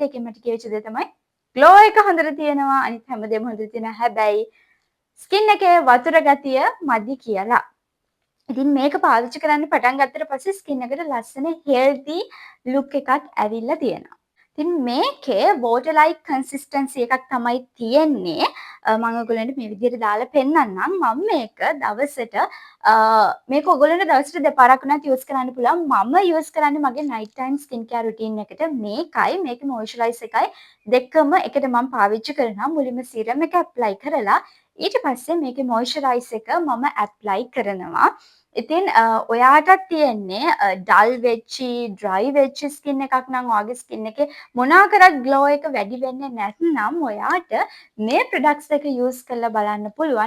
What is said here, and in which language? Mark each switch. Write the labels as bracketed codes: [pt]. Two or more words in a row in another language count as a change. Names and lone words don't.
[si] ඒකෙන් මට කිව්වෙච්ච දේ තමයි ග්ලෝ එක හොඳට තියෙනවා. අනිත් හැමදේම හොඳට තියෙනවා. හැබැයි ස්කින් එකේ වතුර ගතිය මදි කියලා. ඉතින් මේක පාවිච්චි කරන්න පටන් ගත්තට පස්සේ ස්කින් එකට ලස්සන [en] healthy look [si] එකක් ඇවිල්ලා තියෙනවා. ඉතින් මේකේ [en] water like consistency [si] එකක් තමයි තියෙන්නේ. මම ඔයගොල්ලන්ට මේ විදිහට දාලා පෙන්නන්නම්. මම මේක දවසට මේක ඔයගොල්ලන්ට දවසට දෙපාරක් වුණත් යූස් කරන්න පුළුවන්. මම යූස් කරන්නේ මගේ [en] night time skin care routine [si] එකට මේකයි මේකේ moisturize එකයි දෙකම එකට මම පාවිච්චි කරනවා. මුලින්ම serum එක apply කරලා ඊට පස්සේ මේකේ moisturize එක මම apply කරනවා. ඉතින් ඔයාටත් තියෙන්නේ ඩල් වෙච්චි ඩ්‍රයි වෙච්චි ස්කින් එකක් නම් ඔයාගේ ස්කින් එකේ මොනවා කරත් ග්ලෝ එක වැඩි වෙන්නේ නැත්නම් ඔයාට මේ ප්‍රොඩක්ට්ස් එක යූස් කරලා බලන්න පුළුවන්.